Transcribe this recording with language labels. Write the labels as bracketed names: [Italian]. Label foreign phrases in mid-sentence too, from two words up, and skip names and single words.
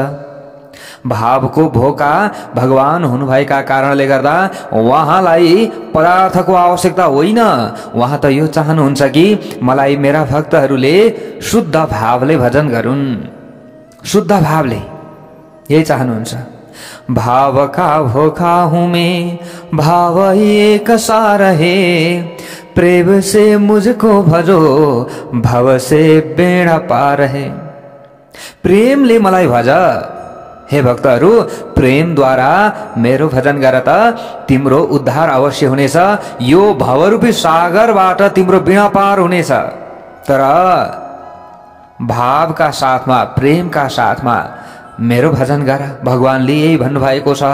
[Nepali] भावको भोका भगवान हुनुभएका कारणले गर्दा उहाँलाई पदार्थको आवश्यकता होइन। उहाँ त यो चाहनुहुन्छ कि मलाई मेरा भक्तहरूले शुद्ध भावले भजन गरून्, शुद्ध भावले, यही चाहनुहुन्छ। [Hindi] भाव का भोका हूं मैं, भाव एक सा रहे, प्रेम से मुझको भजो, भव से बेड़ा पार है। [Nepali] प्रेमले मलाई भज हे भक्तहरू, प्रेमद्वारा मेरो भजन गर त तिम्रो उद्धार अवश्य हुनेछ। यो भवरूपी सागरबाट तिम्रो बिना पार हुनेछ। तर भावका साथमा, प्रेमका साथमा मेरो भजन गर, भगवानले यही भन्नुभएको छ।